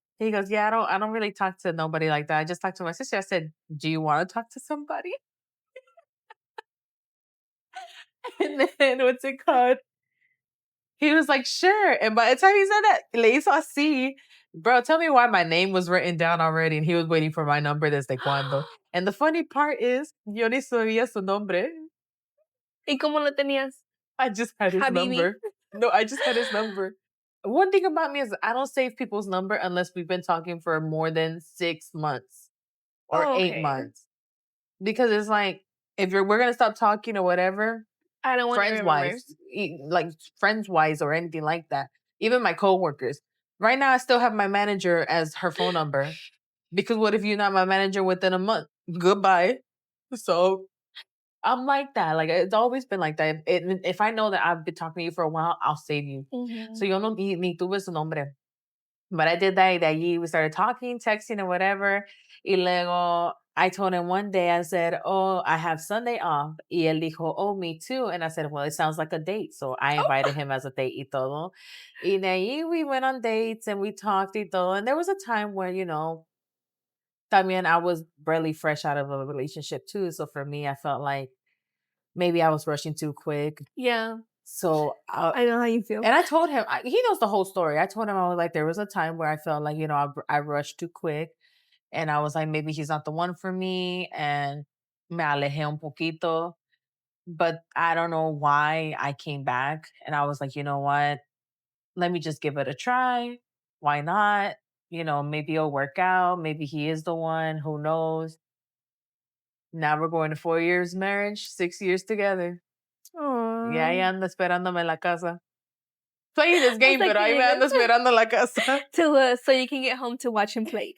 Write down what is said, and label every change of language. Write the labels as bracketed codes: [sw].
[en] He goes, yeah, I don't really talk to nobody like that. I just talk to my sister. I said, do you want to talk to somebody? And then what's it called? He was like, sure. And by the time he said that, [es] le hizo así. [en] Bro, tell me why my name was written down already and he was waiting for my number [es] desde cuando. [en] And the funny part is, [es] yo ni sabía su nombre. ¿Y cómo lo tenías? [en] I just had his [ar] Habibi. [en] number. No, I just had his number. One thing about me is I don't save people's number unless we've been talking for more than 6 months or Oh, 8 okay. months. Because it's like, if we're gonna stop talking or whatever, I don't want to remember. friends wise or anything like that. Even my coworkers. Right now, I still have my manager as her phone number. Because what if you're not my manager within a month? Goodbye. So I'm like that. Like, it's always been like that. If I know that I've been talking to you for a while, I'll save you. [es] So yo no ni tuve su nombre. [en] But I did that. [es] Y de allí [en] we started talking, texting, and whatever. [es] Y luego [en] I told him one day, I said, oh, I have Sunday off. [es] Y él dijo, [en] oh, me too. And I said, well, it sounds like a date. So I invited him as a date [es] y todo. Y de allí [en] we went on dates and we talked [es] y todo. [en] And there was a time where, [es] también [en] I was barely fresh out of a relationship too. So for me, I felt like maybe I was rushing too quick. Yeah. So I know how you feel. and I told him, he knows the whole story. I told him, I was like, there was a time where I felt like, I rushed too quick. And I was like, maybe he's not the one for me. And [es] me alejé un poquito. [en] But I don't know why I came back. And I was like, you know what? Let me just give it a try. Why not? Maybe it'll work out. Maybe he is the one. Who knows? Now we're going to 4 years marriage, 6 years together. [es] Y ahí [en] Aww. [es] anda esperándome en la casa. [en] Playing this game, like [es] pero ahí me anda esperando en la casa. [en] So you can get home to watch him play.